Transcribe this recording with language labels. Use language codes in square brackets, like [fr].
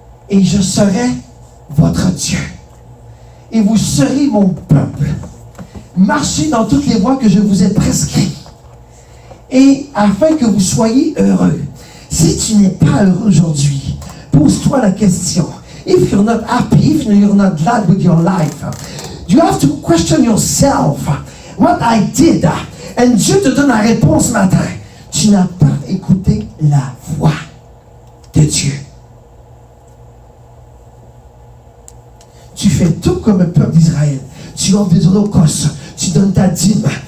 [fr] Et je serai votre Dieu. Et vous serez mon peuple. Marchez dans toutes les voies que je vous ai prescrites. Et afin que vous soyez heureux. Si tu n'es pas heureux aujourd'hui, pose-toi la question. [en] if you're not happy, if you're not glad with your life, you have to question yourself. What I did. [fr] And Dieu te donne la réponse ce matin. Tu n'as pas écouté la voix de Dieu. Tu fais tout comme le peuple d'Israël. Tu offres des holocaustes. Tu donnes ta dîme.